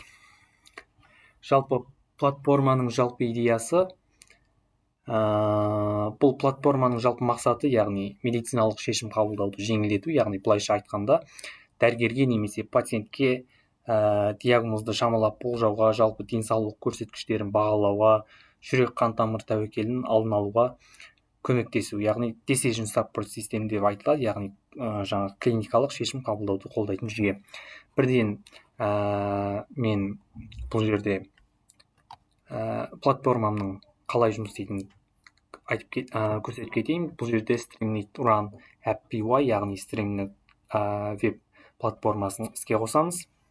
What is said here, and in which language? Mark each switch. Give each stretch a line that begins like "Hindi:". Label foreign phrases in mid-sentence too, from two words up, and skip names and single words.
Kazakh: Жалпы платформаның жалпы идеясы, бұл платформаның жалпы мақсаты, яғни медициналық шешім қабылдауды жеңілдету, яғни былайша айтқанда дәрігерге немесе пациентке диагнозды шамалап болжауға, жалпы денсаулық көрсеткіштерін бағалауға, жүрек қан тамыр тәуекелін алдын алуға көмектесу, яғни
English: decision support system
Kazakh: деп айтылады, яғни жаңа клиникалық шешім қабылдауды қолдайтын жүйе. Бірден мен бұл жерде платформамның қалай жұмыс істейтінін көрсетіп кетейін. Бұл жерде Streamlit Run API, яғни Streamlit веб платформасын іске қосамыз.